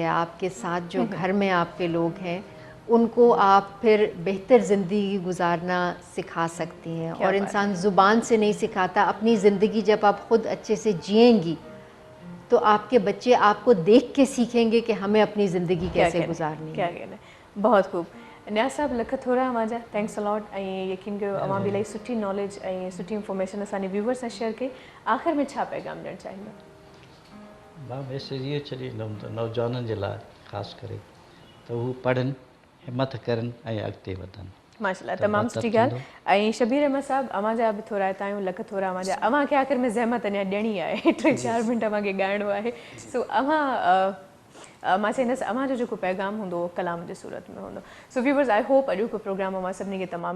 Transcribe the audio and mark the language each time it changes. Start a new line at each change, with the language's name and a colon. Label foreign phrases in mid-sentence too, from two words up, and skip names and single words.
Urdu: آپ کے ساتھ جو گھر میں آپ کے لوگ ہیں ان کو آپ پھر بہتر زندگی گزارنا سکھا سکتی ہیں. اور انسان زبان سے نہیں سکھاتا، اپنی زندگی جب آپ خود اچھے سے جئیں گی تو آپ کے بچے آپ کو دیکھ کے سیکھیں گے کہ ہمیں اپنی زندگی کیسے گزارنی ہے. بہت خوب.
Sindhi: نیاز صاحب لکھ تھوڑا ماجا
English: thanks a lot.
Sindhi: یقین कयो अवां बि इलाही सुठी नॉलेज ऐं सुठी इंफॉर्मेशन असांजे व्यूवर्स सां शेयर कई. आख़िर में छा पैगाम ॾियणु चाहींदा? मां मैसेज इहो छॾींदुमि त नौजवाननि जे लाइ ख़ासि करे त हू पढ़नि, हिमत करनि ऐं अॻिते वधनि. माशाल्लाह तमामु सुठी ॻाल्हि ऐं शबीर अहमद साहब अवां जा बि थोरा हितां आहियूं लख थोरा अवां जा अवां खे आख़िर में ज़हमत अञा ॾियणी आहे 3-4 मिंट अवां खे ॻाइणो आहे सो अवां मां चईंदसि अवां जो जेको पैगाम हूंदो कलाम जे सूरत में हूंदो सो व्यूवर्स
English: I hope
Sindhi: अॼु को प्रोग्राम अवां सभिनी खे तमामु